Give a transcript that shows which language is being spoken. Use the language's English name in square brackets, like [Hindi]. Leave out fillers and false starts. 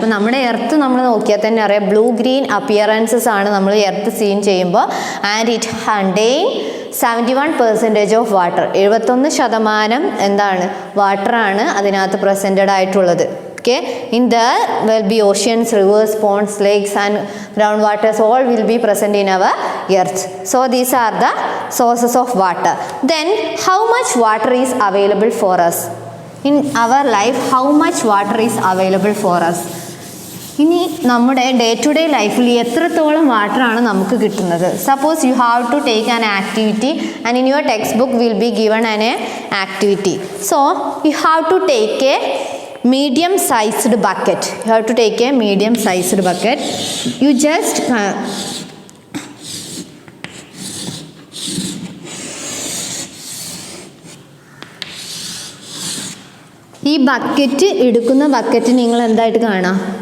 [Malayalam] അപ്പോൾ നമ്മുടെ എർത്ത് നമ്മൾ നോക്കിയാൽ തന്നെ അറിയാം ബ്ലൂ-ഗ്രീൻ അപ്പിയറൻസസ് ആണ് നമ്മൾ എർത്ത് സീൻ ചെയ്യുമ്പോൾ. [English] And it contain 71% of water. [Malayalam] 71% എന്താണ് വാട്ടറാണ് അതിനകത്ത് പ്രസൻറ്റഡ് ആയിട്ടുള്ളത്. [English] Okay, in there will be oceans, rivers, ponds, lakes and groundwaters, all will be present in our earth. So these are the sources of water. Then how much water is available for us in our life? How much water is available for us? [Malayalam] ഇനി നമ്മുടെ day to day ലൈഫിൽ എത്രത്തോളം വാട്ടറാണ് നമുക്ക് കിട്ടുന്നത്? [English] Suppose you have to take an activity and in your text book will be given an activity. So you have to take a medium-sized bucket. You have to take a medium-sized bucket. You just [Malayalam] ഈ bucket എടുക്കുന്ന bucket നിങ്ങൾ എന്തായിട്ട് കാണാം?